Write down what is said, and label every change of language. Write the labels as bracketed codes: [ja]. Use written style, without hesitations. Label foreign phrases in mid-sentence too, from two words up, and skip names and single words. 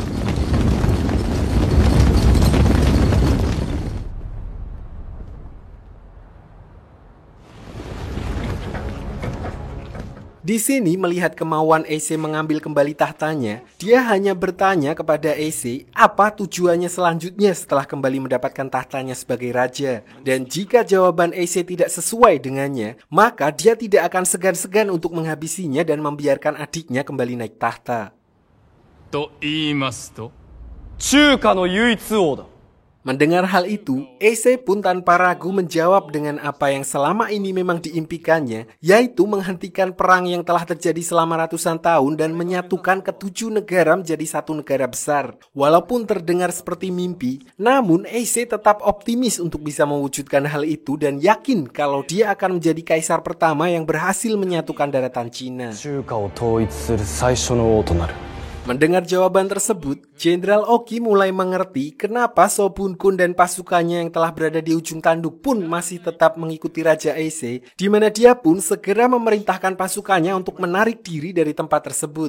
[id] Di sini melihat kemauan Ise mengambil kembali tahtanya, dia hanya bertanya kepada Ise apa tujuannya selanjutnya setelah kembali mendapatkan tahtanya sebagai raja. Dan jika jawaban Ise tidak sesuai dengannya, maka dia tidak akan segan-segan untuk menghabisinya dan membiarkan adiknya kembali naik tahta. [ja] と言いますと、中華の唯一王だ。 [id] Mendengar hal itu, Ise pun tanpa ragu menjawab dengan apa yang selama ini memang diimpikannya, yaitu menghentikan perang yang telah terjadi selama ratusan tahun dan menyatukan ketujuh negara menjadi satu negara besar. Walaupun terdengar seperti mimpi, namun Ise tetap optimis untuk bisa mewujudkan hal itu dan yakin kalau dia akan menjadi kaisar pertama yang berhasil menyatukan daratan Cina. [ja] 中華を統一する最初の王となる。 [id] Mendengar jawaban tersebut, Jenderal Oki mulai mengerti kenapa Shobun Kun dan pasukannya yang telah berada di ujung tanduk pun masih tetap mengikuti Raja Ise, di mana dia pun segera memerintahkan pasukannya untuk menarik diri dari tempat tersebut.